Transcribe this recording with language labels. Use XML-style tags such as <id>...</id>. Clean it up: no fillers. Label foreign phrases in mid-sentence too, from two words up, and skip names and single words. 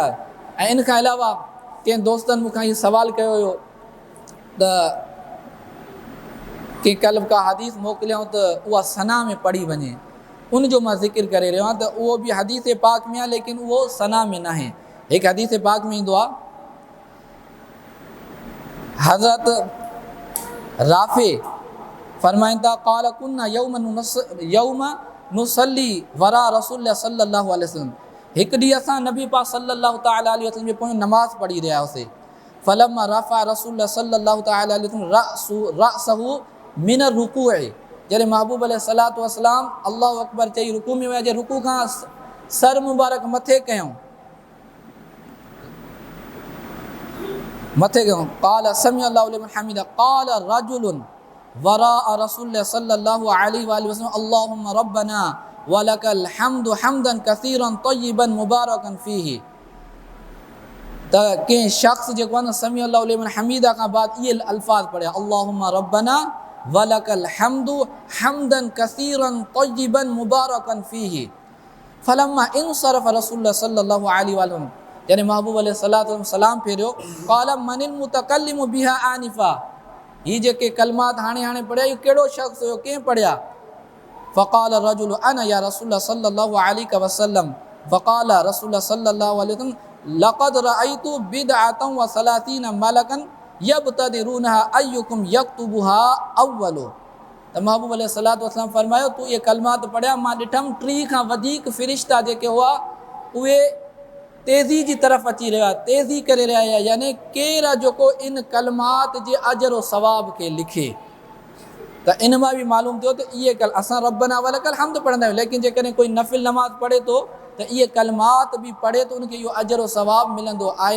<sd>ऐं इन खां अलावा कंहिं दोस्तनि मूंखां इहो सवाल कयो हुयो त कि कल्ह का हदीस मोकिलियऊं त उहा सना में पढ़ी वञे, उनजो मां ज़िक्र करे रहियो आहियां त उहो बि हदीस पाक में आहे लेकिन उहो सना में न आहे। हिकु हदीस पाक में ईंदो आहे, हज़रत राफ़े फरमाइनि था</sd> <ar>قال كنا يوم نصلي وراء رسول صلى الله عليه وسلم,</ar> <sd>हिकु ॾींहुं असां नबी पाक</sd> <ar>صلى الله تعالى عليه وسلم</ar> <sd>जे पोइ नमाज़ पढ़ी रहिया हुआसीं।</sd> <ar>فلما رفع رسول صلى الله تعالى عليه وسلم رأسه من ركوع,</ar> <sd>जॾहिं महबूब</sd> <ar>عليه الصلاة والسلام الله أكبر</ar> <sd>चई रुकू में विया, जे रुकू खां सर मुबारक मथे कयूं</sd> <ar>قال سمع الله لمن حمده، قال رجل وراء رسول صلى الله عليه وسلم اللهم ربنا ولك الحمد حمدا كثيرا طيبا مباركا فيه.</ar> <sd>त कंहिं शख़्स जेको आहे न</sd> <ar>سمع الله لمن حمده</ar> <sd>खां बाद इहे अल्फाज़ पढ़िया,</sd> <ar>اللهم ربنا ولك الحمد حمدا كثيرا طيبا مباركا فيه. فلما انصرف رسول صلى الله عليه وسلم,</ar> <sd>यानी महबूब</sd> <ar>عليه الصلاة والسلام</ar> <sd>सलाम फेरियो,</sd> <ar>قال من المتكلم بها آنفا,</ar> <sd>ही जेके कलमात हाणे पढ़िया इहो कहिड़ो शख़्स हुयो, कंहिं पढ़िया?</sd> <ar>فقال رجل أنا يا رسول صلى الله عليه وسلم، فقال رسول صلى الله عليه وسلم لقد رأيت بضعة وثلاثين ملكا يبتدرونها أيهم يكتبها أول.</ar> <sd>त महबूब</sd> <ar>عليه الصلاة والسلام</ar> <sd>फरमायो तू ये कलमात पढ़िया, मां ॾिठमि 3 खां वधीक फ़िरिश्ता जेके हुआ उहे तेज़ी जी तरफ़ अची रहिया, तेज़ी करे रहिया हुआ, यानी केरु जेको इन कलमात जे अजर व सवाब खे लिखे। त इन मां बि मालूम थियो त इहे असां</sd> <ar>ربنا ولك الحمد</ar> <sd>पढ़ंदा आहियूं, लेकिन जेकॾहिं कोई नफ़िल नमाज़ पढ़े थो त इहे कलमात बि पढ़े त उनखे इहो अजर व सवाब मिलंदो आहे।</sd>